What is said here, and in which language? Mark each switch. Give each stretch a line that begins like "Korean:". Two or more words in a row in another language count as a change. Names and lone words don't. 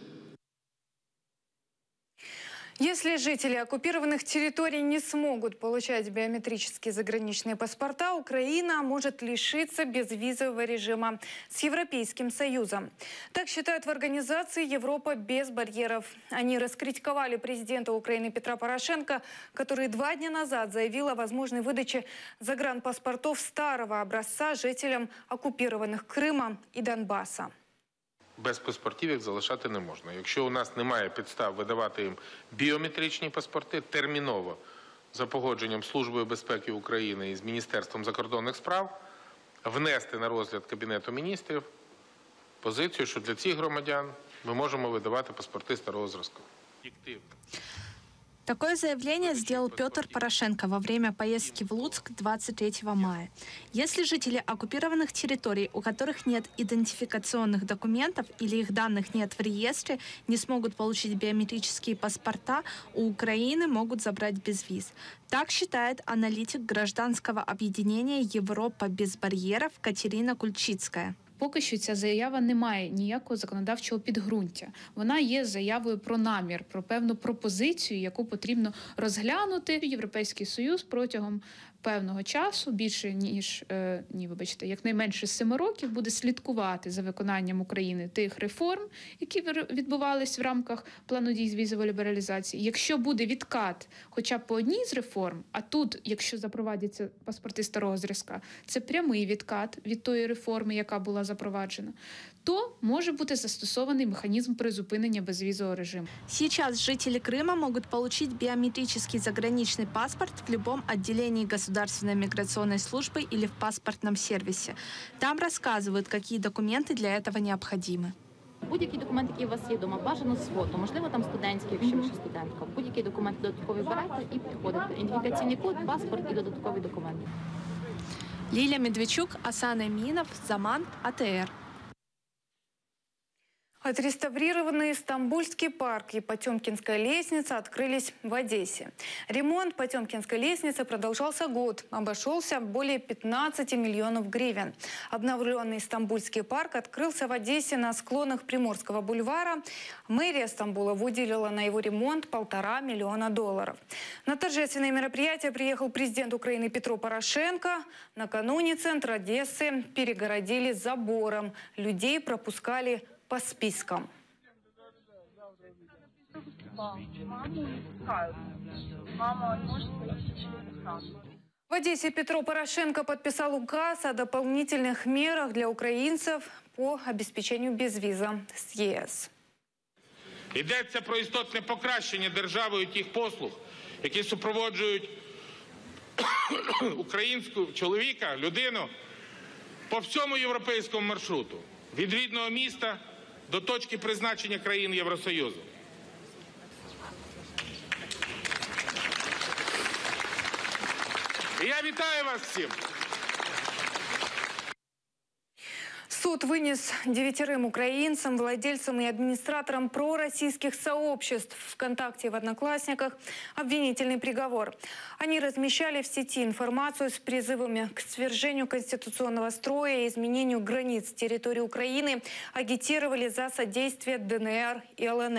Russian: Если жители оккупированных территорий не смогут получать биометрические заграничные паспорта, Украина может лишиться безвизового режима с Европейским Союзом. Так считают в организации «Европа без барьеров». Они раскритиковали президента Украины Петра Порошенко, который 2 дня назад заявил о возможной выдаче загранпаспортов старого образца жителям оккупированных Крыма и Донбасса.
Ukrainian: Без паспортів їх залишати не можна. Якщо у нас немає підстав видавати їм біометричні паспорти, терміново за погодженням Службою безпеки України і з Міністерством закордонних справ внести на розгляд Кабінету міністрів позицію, що для цих громадян ми можемо видавати паспорти старого зразку.
Russian: Такое заявление сделал Петр Порошенко во время поездки в Луцк 23 мая. Если жители оккупированных территорий, у которых нет идентификационных документов или их данных нет в реестре, не смогут получить биометрические паспорта, у Украины могут забрать без виз. Так считает аналитик гражданского объединения «Европа без барьеров» Катерина Кульчицкая.
Ukrainian: Поки що ця заява не має ніякого законодавчого підґрунтя. Вона є заявою про намір, про певну пропозицію, яку потрібно розглянути. Європейський Союз протягом певного часу, більше ніж, якнайменше 7 років, буде слідкувати за виконанням України тих реформ, які відбувались в рамках плану дій з візової лібералізації. Якщо буде відкат хоча б по одній з реформ, а тут, якщо запровадяться паспорти старого зразка, це прямий відкат від тої реформи, яка була запроваджена, то може бути застосований механизм призупинения
Russian: безвизового режима. Сейчас жители Крыма могут получить биометрический заграничный паспорт в любом отделении Государственной миграционной службы или в паспортном сервисе. Там рассказывают, какие документы для этого необходимы.
Ukrainian: Будь-який документ, який у вас є вдома, бажано з фото, можливо, там студентський, якщо ви ще студентка. Будь-який документ додатковий берете і підходите. Ідентифікаційний код, паспорт і додаткові документи.
Russian: Лилия Медведчук, Асан Эминов, Заман, АТР. Отреставрированный Стамбульский парк и Потемкинская лестница открылись в Одессе. Ремонт Потемкинской лестницы продолжался год, обошелся более 15 миллионов гривен. Обновленный Стамбульский парк открылся в Одессе на склонах Приморского бульвара. Мэрия Стамбула выделила на его ремонт $1,5 миллиона. На торжественное мероприятие приехал президент Украины Петро Порошенко. Накануне центр Одессы перегородили забором. Людей пропускали по спискам. В Одессе Петро Порошенко подписал указ о дополнительных мерах для українців по обеспечению
Ukrainian: безвіза з ЄС. Йдеться про істотне покращення державою тих послуг, які супроводжують українського чоловіка, людину по всьому європейському маршруту. Від рідного міста до точки призначення країн Євросоюзу. І я вітаю вас всім!
Russian: Суд вынес 9 украинцам, владельцам и администраторам пророссийских сообществ ВКонтакте и в Одноклассниках обвинительный приговор. Они размещали в сети информацию с призывами к свержению конституционного строя и изменению границ территории Украины, агитировали за содействие ДНР и ЛНР.